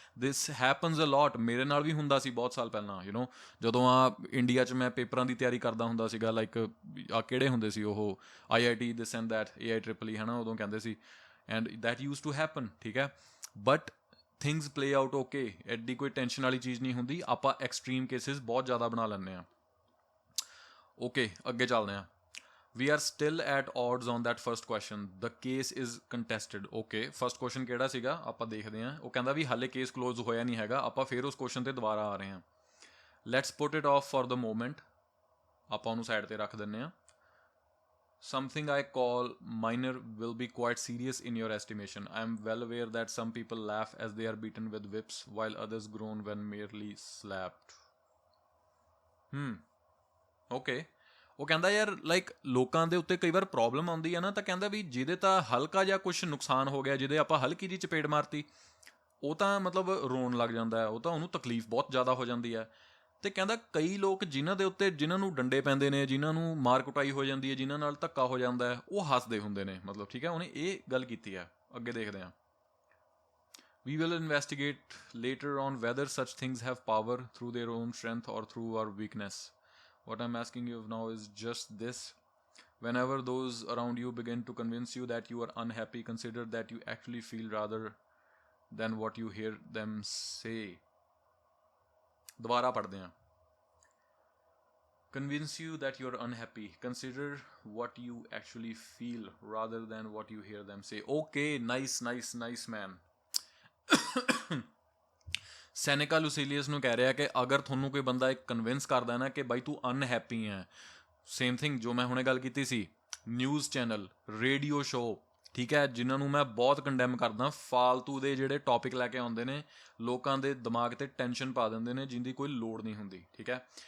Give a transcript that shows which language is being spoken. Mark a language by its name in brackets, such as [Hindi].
[English] This happens a lot. [Punjabi] ਮੇਰੇ ਨਾਲ ਵੀ ਹੁੰਦਾ ਸੀ ਬਹੁਤ ਸਾਲ ਪਹਿਲਾਂ, ਜਦੋਂ ਇੰਡੀਆ 'ਚ ਮੈਂ ਪੇਪਰਾਂ ਦੀ ਤਿਆਰੀ ਕਰਦਾ ਹੁੰਦਾ ਸੀਗਾ, ਲਾਈਕ ਕਿਹੜੇ ਹੁੰਦੇ ਸੀ ਉਹ, IIT this and that, AIEEE ਹੈ ਨਾ, ਉਦੋਂ ਕਹਿੰਦੇ ਸੀ, [English] and that used to happen, [Punjabi] ਠੀਕ ਹੈ। [English] but things play out okay, [Punjabi] ਐਡੀ ਕੋਈ ਟੈਨਸ਼ਨ ਵਾਲੀ ਚੀਜ਼ ਨਹੀਂ ਹੁੰਦੀ, ਆਪਾਂ ਐਕਸਟ੍ਰੀਮ ਕੇਸਿਸ ਬਹੁਤ ਜ਼ਿਆਦਾ ਬਣਾ ਲੈਂਦੇ ਹਾਂ। ਓਕੇ, ਅੱਗੇ ਚੱਲਦੇ ਹਾਂ। [English] We are still at odds on that first question. The case is contested. Okay, first question [Punjabi] ਕਿਹੜਾ ਸੀਗਾ ਆਪਾਂ ਦੇਖਦੇ ਹਾਂ। ਉਹ ਕਹਿੰਦਾ ਵੀ ਹਾਲੇ ਕੇਸ ਕਲੋਜ਼ ਹੋਇਆ ਨਹੀਂ ਹੈਗਾ, ਆਪਾਂ ਫਿਰ ਉਸ ਕੁਐਸਚਨ ਤੇ ਦੁਬਾਰਾ ਆ ਰਹੇ ਹਾਂ। [English] Let's put it off for the moment. [Punjabi] ਆਪਾਂ ਉਹਨੂੰ ਸਾਈਡ ਤੇ ਰੱਖ ਦਿੰਦੇ ਹਾਂ। [English] Something I call minor will be quite serious in your estimation. I am well aware that some people laugh as they are beaten with whips, while others groan when merely slapped. Okay. [Punjabi] ਉਹ ਕਹਿੰਦਾ ਯਾਰ like ਲੋਕਾਂ ਦੇ ਉੱਤੇ ਕਈ ਵਾਰ problem ਆਉਂਦੀ ਹੈ ਨਾ, ਤਾਂ ਕਹਿੰਦਾ ਵੀ ਜਿਹਦੇ ਤਾਂ ਹਲਕਾ ਜਿਹਾ ਕੁਛ ਨੁਕਸਾਨ ਹੋ ਗਿਆ, ਜਿਹਦੇ ਆਪਾਂ ਹਲਕੀ ਜਿਹੀ ਚਪੇੜ ਮਾਰਤੀ, ਉਹ ਤਾਂ ਮਤਲਬ ਰੋਣ ਲੱਗ ਜਾਂਦਾ ਹੈ, ਉਹ ਤਾਂ ਉਹਨੂੰ ਤਕਲੀਫ ਬਹੁਤ ਜ਼ਿਆਦਾ ਹੋ ਜਾਂਦੀ ਹੈ। ਅਤੇ ਕਹਿੰਦਾ ਕਈ ਲੋਕ ਜਿਨ੍ਹਾਂ ਨੂੰ ਡੰਡੇ ਪੈਂਦੇ ਨੇ, ਜਿਨ੍ਹਾਂ ਨੂੰ ਮਾਰ ਕੁਟਾਈ ਹੋ ਜਾਂਦੀ ਹੈ, ਜਿਨ੍ਹਾਂ ਨਾਲ ਧੱਕਾ ਹੋ ਜਾਂਦਾ ਹੈ, ਉਹ ਹੱਸਦੇ ਹੁੰਦੇ ਨੇ, ਮਤਲਬ, ਠੀਕ ਹੈ। ਉਹਨੇ ਇਹ ਗੱਲ ਕੀਤੀ ਹੈ। ਅੱਗੇ ਦੇਖਦੇ ਹਾਂ। [English] We will investigate later on whether such things have power through their own strength or through our weakness. What I'm asking you now is just this. Whenever those around you begin to convince you that you are unhappy, consider that you actually feel rather than what you hear them say. [Hindi] दोबारा पढ़ते हैं. [English] Convince you that you're unhappy. Consider what you actually feel rather than what you hear them say. Okay, nice man. [Punjabi] ਸੈਨੇਕਾ ਲੂਸੀਲੀਅਸ ਨੂੰ ਕਹਿ ਰਿਹਾ ਕਿ ਅਗਰ ਤੁਹਾਨੂੰ ਕੋਈ ਬੰਦਾ ਇੱਕ ਕਨਵਿੰਸ ਕਰਦਾ ਨਾ ਕਿ ਬਾਈ ਤੂੰ ਅਨਹੈਪੀ ਹੈ, ਸੇਮ ਥਿੰਗ ਜੋ ਮੈਂ ਹੁਣੇ ਗੱਲ ਕੀਤੀ ਸੀ, ਨਿਊਜ਼ ਚੈਨਲ, ਰੇਡੀਓ ਸ਼ੋਅ, ਠੀਕ ਹੈ, ਜਿਨ੍ਹਾਂ ਨੂੰ ਮੈਂ ਬਹੁਤ ਕੰਡੈਮ ਕਰਦਾ, ਫਾਲਤੂ ਦੇ ਜਿਹੜੇ ਟੌਪਿਕ ਲੈ ਕੇ ਆਉਂਦੇ ਨੇ, ਲੋਕਾਂ ਦੇ ਦਿਮਾਗ 'ਤੇ ਟੈਨਸ਼ਨ ਪਾ ਦਿੰਦੇ ਨੇ ਜਿੰਦੀ ਕੋਈ ਲੋੜ ਨਹੀਂ ਹੁੰਦੀ, ਠੀਕ ਹੈ।